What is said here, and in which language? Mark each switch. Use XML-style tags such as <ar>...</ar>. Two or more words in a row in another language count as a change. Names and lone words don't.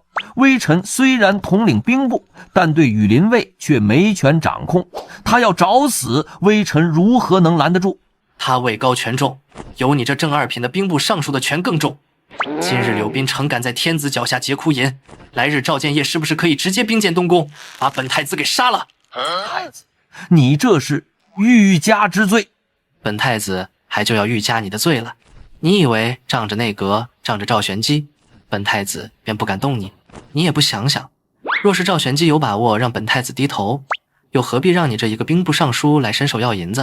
<zh>微臣雖然統領兵部，但對羽林衛卻沒權掌控。他要找死，微臣如何能攔得住？他位高權重，有你這正二品的兵部尚書的權更重。今日柳賓成敢在天子腳下劫庫銀，來日趙建業是不是可以直接兵進東宮，把本太子給殺了？太子，你這是欲加之罪。本太子還就要欲加你的罪了。你以為仗着內閣，仗着趙玄機，本太子便不敢動你？你也不想想，若是趙玄機有把握讓本太子低頭，又何必讓你这一個兵部尚書來伸手要銀子？</zh>